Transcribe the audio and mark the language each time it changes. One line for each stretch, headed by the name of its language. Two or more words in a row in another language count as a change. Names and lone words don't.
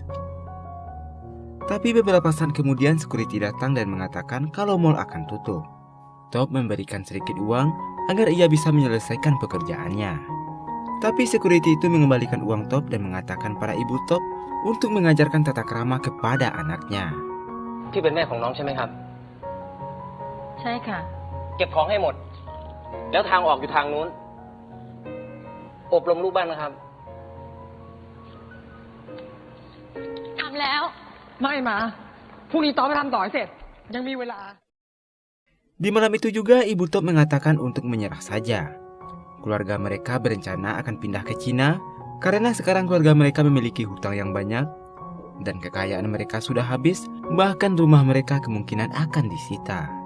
Indonesian: Tapi beberapa saat kemudian security datang dan mengatakan kalau mall akan tutup. Top memberikan sedikit uang agar ia bisa menyelesaikan pekerjaannya. Tapi security itu mengembalikan uang Top dan mengatakan pada ibu Top untuk mengajarkan tata krama kepada anaknya.
Thai: พี่เป็นแม่ของน้องใช่ไหมครับ ใช่ค่ะ เก็บของให้หมด แล้วทางออกอยู่ทางนู้น อบรมลูกบ้านนะครับ ทำแล้ว ไม่มาพรุ่งนี้ต้อไปทำต่อให้เสร็จ ยังมีเวลา
Indonesian: Di malam itu juga ibu Top mengatakan untuk menyerah saja. Keluarga mereka berencana akan pindah ke Cina karena sekarang keluarga mereka memiliki hutang yang banyak dan kekayaan mereka sudah habis, bahkan rumah mereka kemungkinan akan disita.